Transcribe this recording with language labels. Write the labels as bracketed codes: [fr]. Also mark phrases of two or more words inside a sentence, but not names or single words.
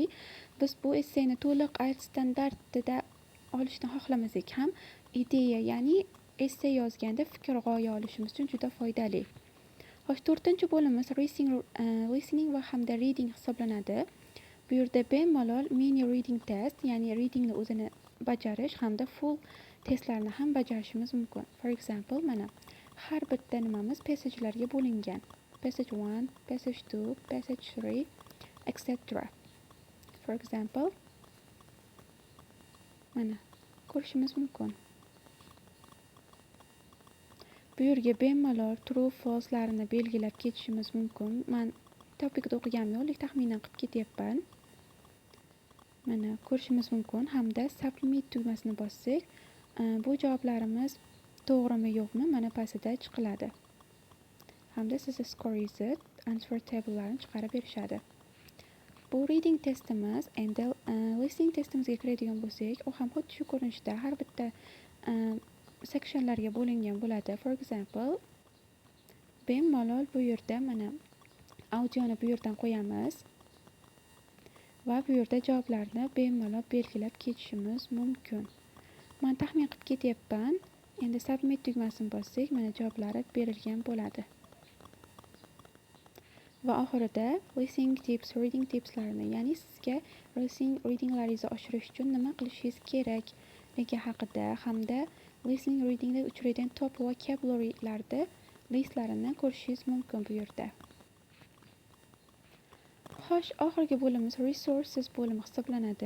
[uz] Biz bu essayni to'liq IELTS standartida olishni xohlamasak ham ideya, ya'ni essay yozganda fikr g'oya olishimiz uchun juda foydali. Xo'sh, 4-chi bo'limiz listening va hamda reading hisoblanadi. Bu yerda bemalol [en] mini reading test, [uz] ya'ni readingni o'zini bajarish hamda [en] full testlarni [uz] ham bajarishimiz mumkin. [en] For example, [uz] mana har bitta nimamiz passagelarga bo'lingan. [en] Passage 1, passage 2, passage 3, etc. For example, [uz] mana ko'rishimiz mumkin. Bu yerga bemalol [en] true, false larini [uz] belgilab ketishimiz mumkin. Men topikda o'qiganim yo'q, lekin taxminan qilib ketyapman. Mana ko'rishimiz mumkin hamda submit tugmasini bossak, bu javoblarimiz to'g'rimi yo'qmi mana pastida chiqiladi. Hamda sizni [en] score is it, answer table'larini [uz] chiqarib berishadi. Bu reading testimiz. Endi listening testimizga kiradigan bo'lsak, u ham xuddi shu ko'rinishda har bitta sectionlarga bo'lingan bo'ladi. [en] For example, [uz] bemalol bu yerda mana audioni bu yerdan qo'yamiz va bu yerda javoblarni bemalol belgilab ketishimiz mumkin. Men taxmin qilib ketyapman. Endi submit tugmasini bossak, mana javoblari berilgan bo'ladi. Va oxirida [en] listening tips, reading tipslarini, [uz] ya'ni sizga readinglaringizni oshirish uchun nima qilishingiz kerakligi haqida hamda [en] listening readingda [uz] uchraydigan [en] top vocabulary'larni [uz] listlarini ko'rishingiz mumkin bu yerda. Xo'sh, oxirgi bo'limiz resources bo'limi hisoblanadi.